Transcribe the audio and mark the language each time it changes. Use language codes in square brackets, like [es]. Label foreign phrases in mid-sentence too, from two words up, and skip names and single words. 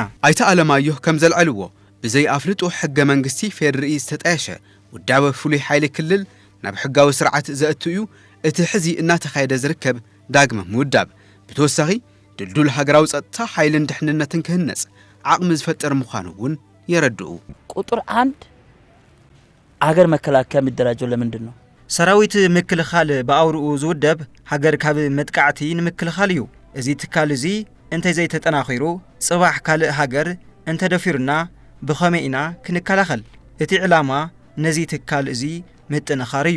[ti] ኣይተ ኣለማዮ ከም ዘልዕልዎ ብዘይ ኣፍልጦ ሕገ መንግስቲ ፌደራል ዝተጣየሸ ውዳበ ፍሉይ ሓይሊ ክልል ናብ ሕጋዊ ስርዓት ዘእትዩ እቲ ሕዚ እናተኻየደ ዝርከብ ዳግመ ምውዳብ ብተወሳኺ ድልዱል ሃገራዊ ጸጥታ ሓይልን ድሕንነትን ክህነጽ ዓቕሚ ዝፈጠር ምዃኑውን የረድኡ [am] ቁጥር 1 አገር መከላከያ የሚደራጀው ለምንድን ነው [ti] ሰራዊት ምክልኻል በአውርኡ ዝውደብ ሀገር ካብ መጥቃዕቲ ንምክልኻል እዩ እዚ ትካል እዚ እንተ ዘይ ተጠናኺሩ ጽባሕ ካልእ ሀገር እንተ ደፊርና ብኸመይና ክንከላኸል እቲ ዕላማ ነዚ ትካል እዚ ምጥንኻር እዩ